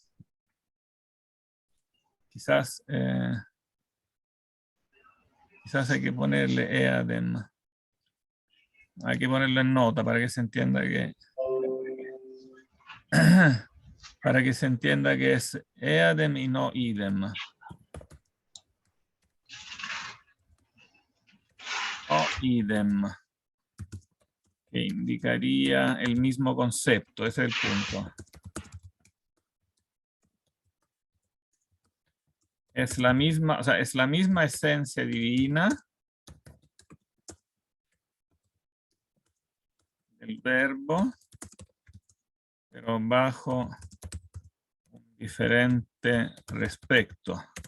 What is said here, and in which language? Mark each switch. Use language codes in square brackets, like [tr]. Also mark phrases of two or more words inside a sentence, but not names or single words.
[es] Quizás hay que ponerle eadem. Hay que ponerlo en nota para que se entienda que es eadem y no idem. O idem, que indicaría el mismo concepto, ese es el punto. Es la misma, o sea, es la misma esencia divina del verbo, pero bajo un diferente respecto.